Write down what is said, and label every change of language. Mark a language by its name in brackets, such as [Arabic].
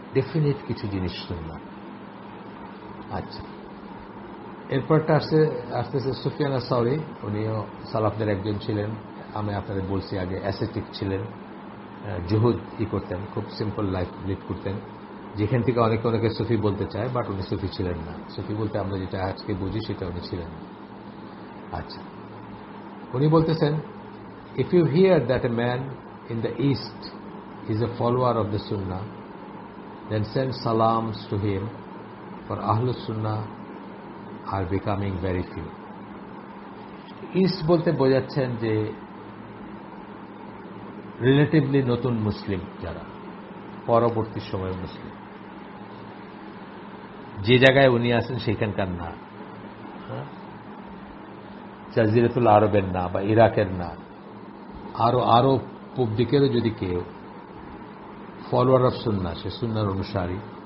[Bangla] Definite কিছু জিনিস সুন্নাহ। আচ্ছা, এরপরটা আসতেছে সুফিয়ান আস-সাওরি। উনিও সালাফদের একজন ছিলেন, আমি আপনাদের বলছি আগে, অ্যাসেটিক ছিলেন, জুহুদ করতেন, খুব সিম্পল লাইফ লিড করতেন, যেখান থেকে অনেকে সুফি বলতে চায়, বাট উনি সুফি ছিলেন না। সুফি বলতে আমরা যেটা আজকে বুঝি সেটা উনি ছিলেন না। আচ্ছা, উনি বলতেছেন, [English] if you hear that a man in the east is a follower of the sunnah, then send salams to him, for ahlus sunnah are becoming very few. [Bangla] East বলতে বোঝাচ্ছেন যে রিলেটিভলি নতুন মুসলিম, যারা পরবর্তী সময়ের মুসলিম, যে জায়গায় উনি আছেন সেখানকার না, জাজিরাতুল আরবের না বা ইরাকের না, আরো পূব দিকেরও যদি কেউ ফলোয়ার অফ সুন্নাহ, সে সুন্নাহর অনুসারী,